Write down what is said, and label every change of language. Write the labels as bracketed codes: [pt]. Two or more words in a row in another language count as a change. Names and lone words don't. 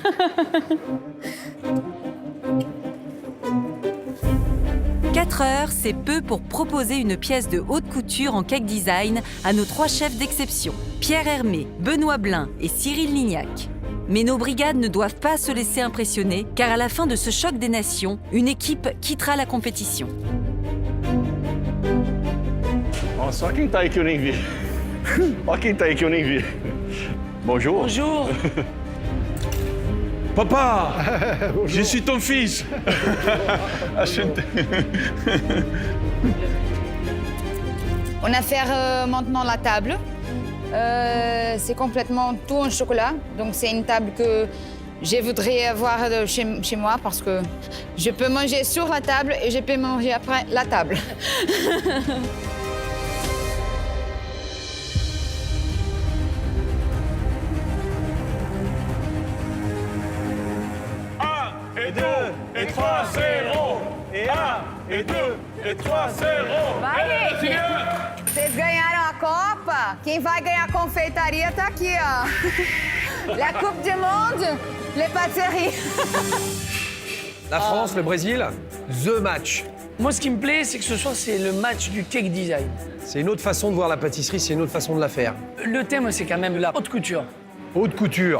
[fr] Quatre heures, c'est peu pour proposer une pièce de haute couture en cake design à nos 3 chefs d'exception, Pierre Hermé, Benoît Blin et Cyril Lignac. Mais nos brigades ne doivent pas se laisser impressionner, car à la fin de ce choc des nations, une équipe quittera la compétition. [pt] Olha só quem tá aí que eu nem vi. Olha quem tá aí que eu nem vi. [fr] Bonjour. Bonjour. Papa, je suis ton fils. On va faire maintenant la table. C'est complètement tout en chocolat. Donc, c'est une table que je voudrais avoir chez moi parce que je peux manger sur la table et je peux manger après la table. Et 2, et 3, 0. Et 1, et 2, et 3, 0. [pt] Vai, gente! Vocês ganharam a Copa? Quem vai ganhar a confeitaria tá aqui, ó. [fr] La Coupe du Monde, les pâtisseries. La France, le Brésil, [en] the match. [fr] Moi, ce qui me plaît, c'est que ce soir, c'est le match du cake design. C'est une autre façon de voir la pâtisserie, c'est une autre façon de la faire. Le thème, c'est quand même la haute couture. Haute couture.